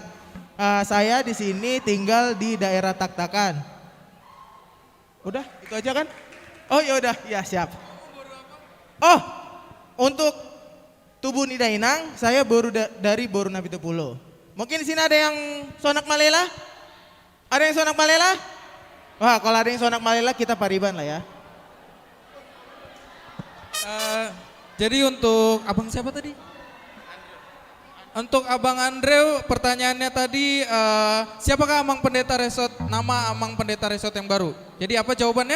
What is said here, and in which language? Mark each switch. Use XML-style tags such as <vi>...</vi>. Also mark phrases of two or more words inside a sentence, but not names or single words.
<id>Saya di sini tinggal di daerah Taktakan. Udah, itu aja kan? Oh ya udah, ya siap. Oh, untuk Tubuh Nidainang, saya baru dari Boru Nabi Tepulo. Mungkin di sini ada yang sonak malela? Ada yang sonak malela? Wah, kalau ada yang sonak malela kita pariban lah ya. Jadi untuk abang siapa tadi? Untuk abang Andre, pertanyaannya tadi, siapakah Amang Pendeta Resort, nama Amang Pendeta Resort yang baru? Jadi apa jawabannya?</id>